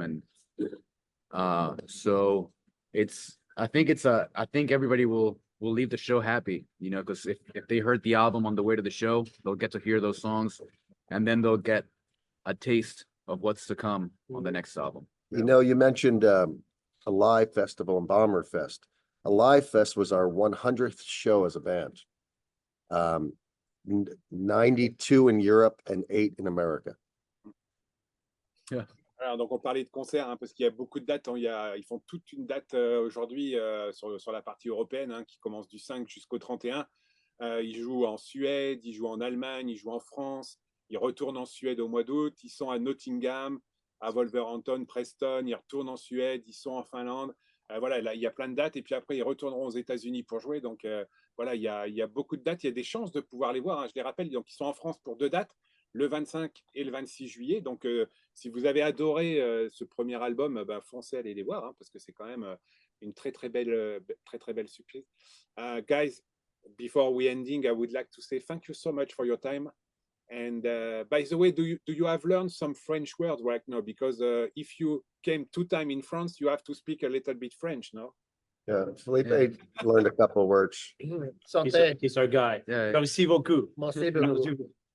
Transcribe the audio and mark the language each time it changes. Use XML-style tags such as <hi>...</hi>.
<en>And so I think everybody will leave the show happy, because if they heard the album on the way to the show, they'll get to hear those songs, and then they'll get a taste of what's to come on the next album. You mentioned a live festival in Bomberfest. A live fest was our 100th show as a band. 92 in Europe and 8 in America. Yeah.</en> <fr>Alors, donc on parlait de concert parce qu'il y a beaucoup de dates. Ils font toute une date aujourd'hui sur la partie européenne qui commence du 5 jusqu'au 31. Ils jouent en Suède, ils jouent en Allemagne, ils jouent en France. Ils retournent en Suède au mois d'août. Ils sont à Nottingham, à Wolverhampton, Preston. Ils retournent en Suède. Ils sont en Finlande. Voilà, là, il y a plein de dates. Et puis après, ils retourneront aux États-Unis pour jouer. Donc voilà, il y a beaucoup de dates. Il y a des chances de pouvoir les voir. Je les rappelle, donc ils sont en France pour 2 dates, le 25 et le 26 juillet. Donc si vous avez adoré ce premier album, foncez aller les voir, parce que c'est quand même une très belle surprise.</fr> <en>Guys, before we ending, I would like to say thank you so much for your time. And by the way, do you have learned some French words right now? Because if you came 2 times in France, you have to speak a little bit French, no? Yeah, Felipe learned a couple of words. Something. He's our guy. Yeah.</en> <fr>Merci beaucoup. Merci beaucoup.</fr>